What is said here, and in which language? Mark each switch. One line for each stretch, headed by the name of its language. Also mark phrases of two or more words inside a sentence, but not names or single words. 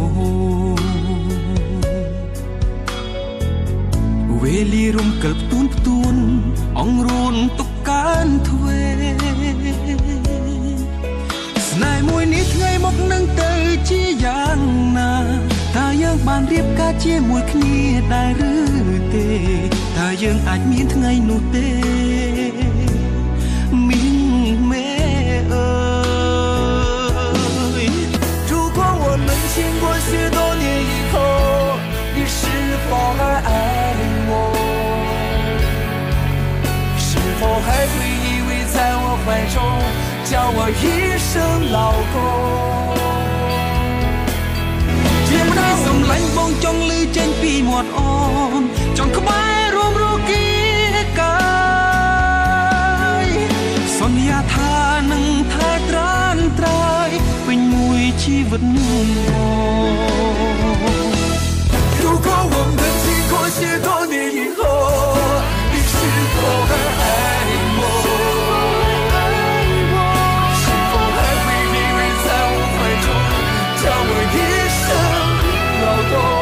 Khmer: វេលារំកិលផ្ទួនអង្រួនទុកកានទ្វេស្នេហ៍មួយនេះថ្ងៃមកនឹងទៅជាយ៉ាងណាតើយើងបានរៀបការជាមួយគ្នាដែរឬទេតើយើងអាចមានថ្ងៃនោះទេមីងមេអើ
Chinese: យ如果我们经过许多年以后你是否还爱我是否还会依偎在我怀中叫我一声老公
Khmer: ជាម្ដាយសំឡាញ់បងចង់ឮចេញពីមាត់អូនចង់ក្បែររួមរគីកាយសន្យាថានឹងថែត្រានត្រើយពេញមួយជីវិត
Chinese: 如果我们经过许多年以后你是否还爱我是否还会依偎在我怀中叫我一声老公